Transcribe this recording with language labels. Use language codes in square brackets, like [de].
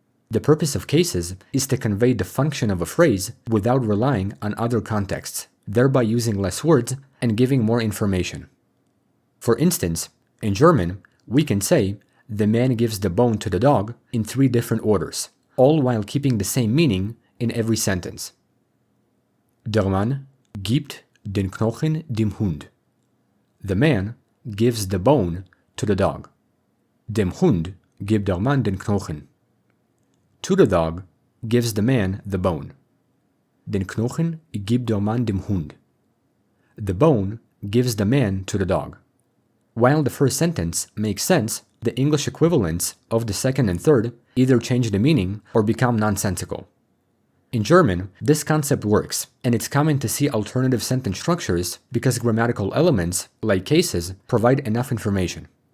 [en] The purpose of cases is to convey the function of a phrase without relying on other contexts, thereby using less words and giving more information. For instance, in German, we can say, the man gives the bone to the dog in 3 different orders, all while keeping the same meaning in every sentence. [de] Der Mann gibt den Knochen dem Hund. [en] The man gives the bone to the dog. [de] Dem Hund gibt der Mann den Knochen. [en] To the dog gives the man the bone. [de] Den Knochen gibt der Mann dem Hund. [en] The bone gives the man to the dog. While the first sentence makes sense, the English equivalents of the second and third either change the meaning or become nonsensical. In German, this concept works, and it's common to see alternative sentence structures because grammatical elements, like cases, provide enough information.